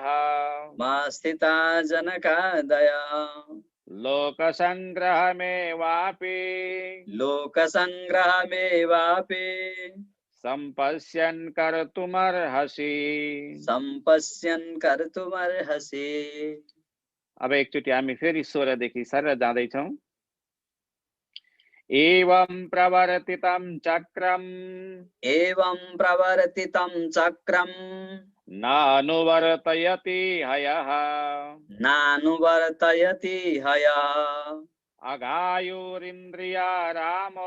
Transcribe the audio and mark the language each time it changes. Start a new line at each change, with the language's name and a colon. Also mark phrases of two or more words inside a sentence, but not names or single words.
Sanskrit: मा स्थिता जनकादयः लोकसंग्रहमेवापि लोकसंग्रहमेवापि सम्पश्यन् कर्तुमर्हसि सम्पश्यन् कर्तुमर्हसि।
Nepali: अब एकचोटि हामी फेरि स्वरदेखि सर जाँदैछौँ।
Sanskrit: एवं प्रवर्तितं चक्रम् एवं प्रवर्तितं चक्रं नानुवर्तयति हयः नानुवर्तयति हयः अघायुरिन्द्रिया रामो